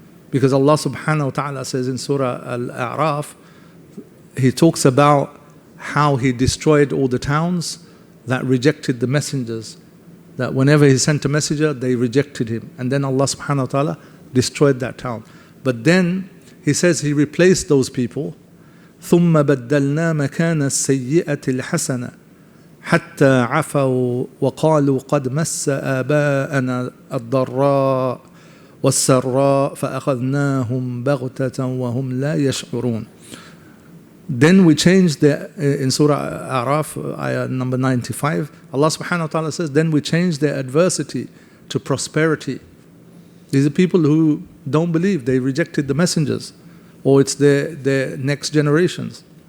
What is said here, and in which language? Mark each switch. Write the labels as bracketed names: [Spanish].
[English] Because Allah subhanahu wa ta'ala says in Surah Al-A'raf, He talks about how He destroyed all the towns that rejected the messengers, that whenever He sent a messenger, they rejected him. And then Allah subhanahu wa ta'ala destroyed that town. But then He says He replaced those people. [Arabic] ثُمَّ بَدَّلْنَا مَكَانَ السَّيِّئَةِ الْحَسَنَةِ حتى عفوا وقالوا قد مس آباءنا الضراء والسراء فأخذناهم بغتة وهم لا يشعرون. [English] Then we changed in Surah Araf, ayah number 95, Allah subhanahu wa ta'ala says, then we changed their adversity to prosperity. These are people who don't believe, they rejected the messengers, or it's their next generations.